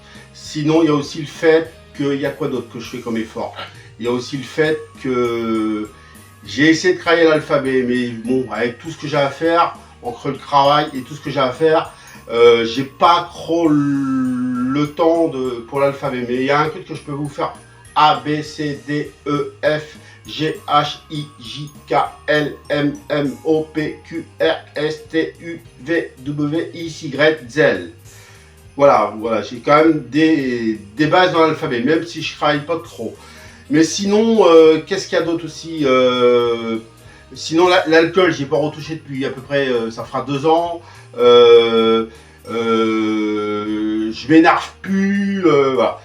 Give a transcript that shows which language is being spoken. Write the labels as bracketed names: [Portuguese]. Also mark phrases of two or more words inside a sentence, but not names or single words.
[French] Sinon, il y a aussi le fait qu'il y a quoi d'autre que je fais comme effort. Il y a aussi le fait que j'ai essayé de travailler l'alphabet, mais bon, avec tout ce que j'ai à faire, entre le travail et tout ce que j'ai à faire, j'ai pas trop le temps pour l'alphabet. Mais il y a un truc que je peux vous faire. A, B, C, D, E, F, G, H, I, J, K, L, M, N, O, P, Q, R, S, T, U, V, W, X, Y, Z. Voilà, j'ai quand même des bases dans l'alphabet, même si je travaille pas trop. Mais sinon, qu'est-ce qu'il y a d'autre aussi Sinon, l'alcool, j'ai pas retouché depuis à peu près, ça fera 2 ans. Je m'énerve plus, voilà.